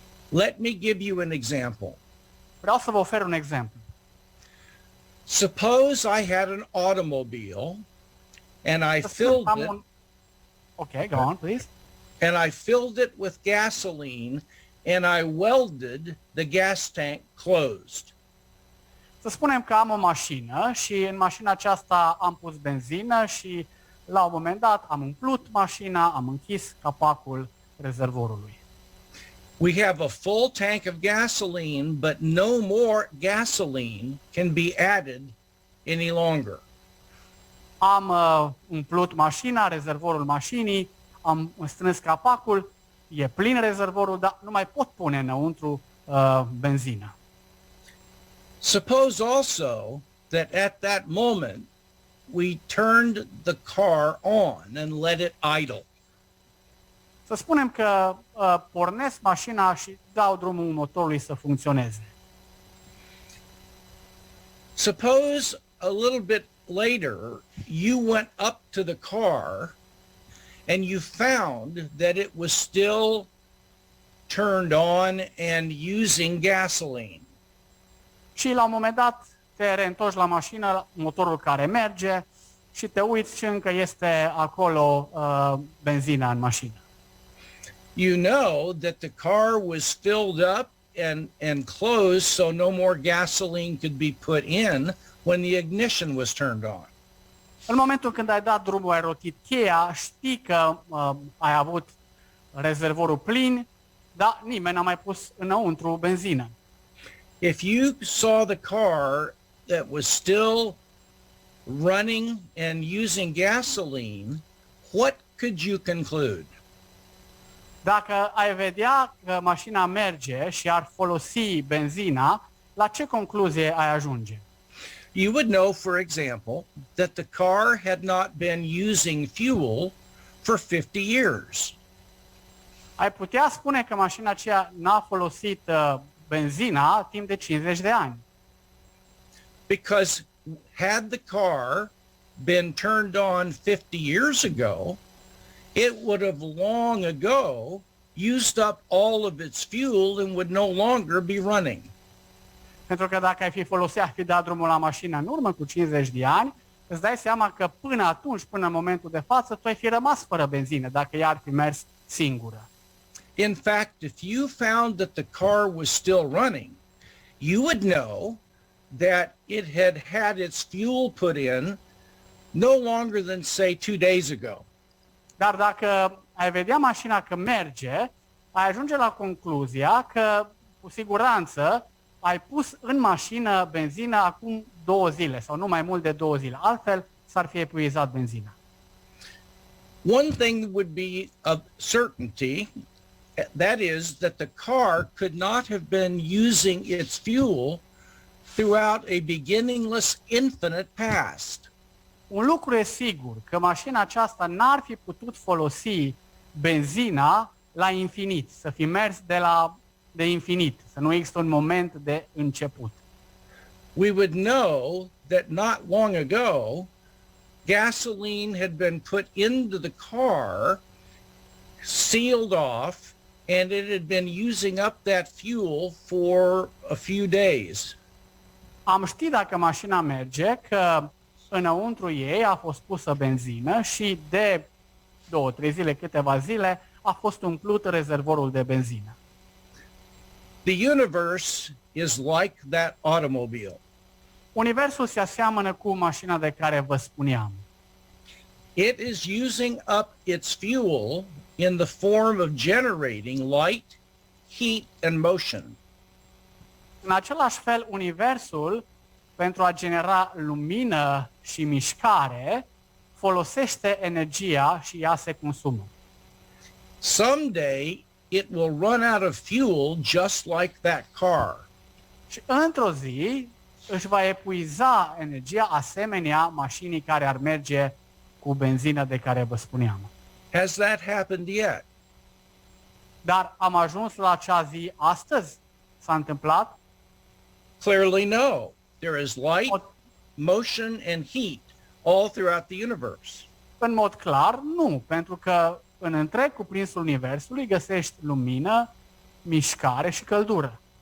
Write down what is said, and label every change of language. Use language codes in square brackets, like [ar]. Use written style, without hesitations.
[en] Let me give you an example. [ro] Vreau să vă ofer un exemplu. [en] Suppose I had an automobile and I filled it. Okay, go on, please. And I filled it with gasoline and I welded the gas tank closed. [ro] Să spunem că am o mașină și în mașina aceasta am pus benzină și la un moment dat am umplut mașina, am închis capacul rezervorului. [en] We have a full tank of gasoline, but no more gasoline can be added any longer. [ro] Am umplut mașina, rezervorul mașinii, am strâns capacul, e plin rezervorul, dar nu mai pot pune înăuntru benzină. [en] Suppose also that at that moment we turned the car on and let it idle. [ro] Să spunem că pornesc mașina și dau drumul motorului să funcționeze. [en] Suppose a little bit later you went up to the car and you found that it was still turned on and using gasoline. [ro] Și la un moment dat te reîntorci la mașină, motorul care merge și te uiți și încă este acolo benzina în mașină. [en] You know that the car was filled up and closed so no more gasoline could be put in when the ignition was turned on. [ro] În momentul când ai dat drumul, ai rotit cheia, știi că ai avut rezervorul plin, dar nimeni n-a mai pus înăuntru benzină. [en] If you saw the car that was still running and using gasoline, what could you conclude? [ro] Dacă ai vedea că mașina merge și ar folosi benzina, la ce concluzie ai ajunge? [en] You would know, for example, that the car had not been using fuel for 50 years. [ro] Ai putea spune că mașina aceea n-a folosit benzina timp de 50 de ani. [en] Because had the car been turned on 50 years ago, it would have long ago used up all of its fuel and would no longer be running. [ro] Pentru că dacă ai fi dat drumul la mașină în urmă cu 50 de ani, îți dai seama că până atunci, până în momentul de față, tu ai fi rămas fără benzină, dacă ea ar fi mers singură. [en] In fact, if you found that the car was still running, you would know that it had its fuel put in no longer than, say, 2 days ago. [ro] Dar dacă ai vedea mașina că merge, ai ajunge la concluzia că, cu siguranță, ai pus în mașină benzină acum 2 zile sau nu mai mult de 2 zile. Altfel, s-ar fi epuizat benzina. [en] One thing would be a certainty, that is that the car could not have been using its fuel throughout a beginningless, infinite past. [ro] Un lucru e sigur, că mașina aceasta n-ar fi putut folosi benzina la infinit, să fi mers de infinit, să nu există un moment de început. [en] We would know that not long ago, gasoline had been put into the car, sealed off, and it had been using up that fuel for a few days. [ro] Am ști dacă mașina merge că înăuntru ei a fost pusă benzină și de 2-3 zile, câteva zile, a fost umplut rezervorul de benzină. [en] The universe is like that automobile. [ro] Universul se aseamănă cu mașina de care vă spuneam. [en] It is using up its fuel in the form of generating light, heat, and motion. [ro] În același fel, universul, pentru a genera lumină și mișcare, folosește energia și ea se consumă. [en] Someday it will run out of fuel just like that car. [ro] Și într-o zi își va epuiza energia asemenea mașinii care ar merge cu benzină de care vă spuneam. [en] Has that happened yet? [ro] Dar am ajuns la acea zi astăzi? S-a întâmplat? [en] Clearly no. There is light, motion, and heat all throughout the universe. [ro] În mod clar, nu, pentru că în întreg cuprinsul universului găsești lumină, mișcare și căldură.